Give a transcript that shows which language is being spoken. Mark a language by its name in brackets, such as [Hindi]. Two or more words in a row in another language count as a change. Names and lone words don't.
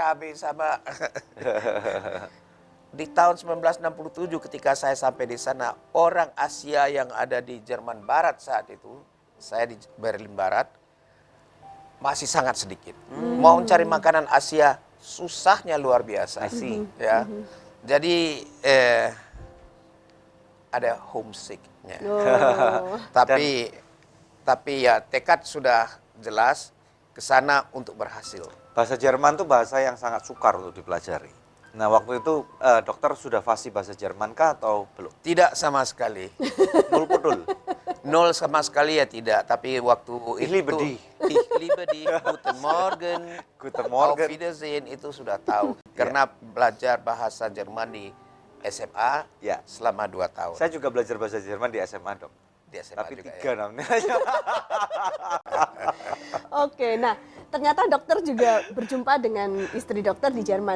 [Indonesian] cabai, sama di tahun 1967 ketika saya sampai di sana, orang Asia yang ada di Jerman Barat saat itu, saya di Berlin Barat, masih sangat sedikit. Mau cari makanan Asia susahnya luar biasa. [English] I see. [Indonesian] Ya. Jadi ada homesicknya. Oh. Tapi ya tekad sudah jelas ke sana untuk berhasil. Bahasa Jerman tuh bahasa yang sangat sukar untuk dipelajari. Nah, waktu itu dokter sudah fasih bahasa Jerman kah atau belum? Tidak sama sekali. [Javanese] Nul pudul. [Indonesian] Nol sama sekali ya tidak, tapi waktu Ich itu [German] liebe dich. Ich liebe dich, Guten Morgen, Guten Auf Morgen. [Indonesian] Wiedersehen itu sudah tahu. Karena belajar bahasa Jerman di SMA Ya. selama 2 tahun. Saya juga belajar bahasa Jerman di SMA, Dok. Di SMA Tapi juga 3 ya. namanya. Oke, nah ternyata dokter juga berjumpa dengan istri dokter di Jerman.